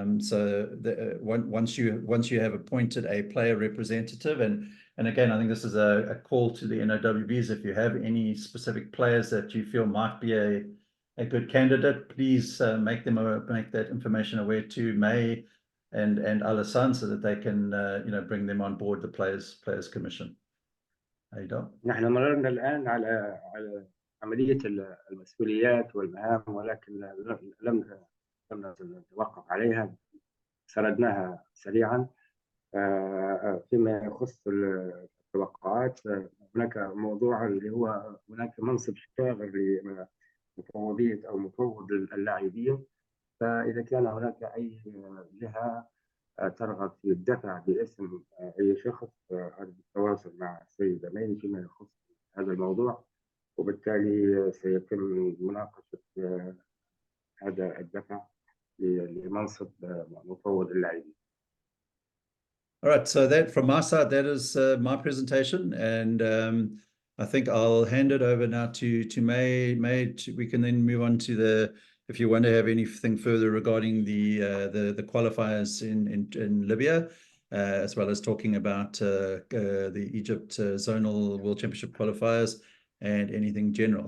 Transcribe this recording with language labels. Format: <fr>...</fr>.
<en>So once you have appointed a player representative, and again, I think this is a call to the NOWBs. If you have any specific players that you feel might be a good candidate, please make that information aware to May and Alassane so that they can bring them on board the players commission. Adol?</en> <ar>نحن مررنا الآن على عملية المسؤوليات والمهام، ولكن لم نتوقف عليها، سردناها سريعا. فيما يخص التوقعات، هناك موضوع اللي هو هناك منصب شاغر لمفوضية أو مفوض اللاعبين. فإذا كان هناك أي جهة ترغب في الدفع باسم أي شخص، بالتواصل مع السيدة مي فيما يخص هذا الموضوع، وبالتالي سيتم مناقشة هذا الدفع لمنصب مفوض اللاعبين.</ar> <en>All right, so that from my side, that is my presentation, and I think I'll hand it over now to May. We can then move on to if you want to have anything further regarding the qualifiers in Libya, as well as talking about the Egypt zonal World Championship qualifiers and anything general.</en>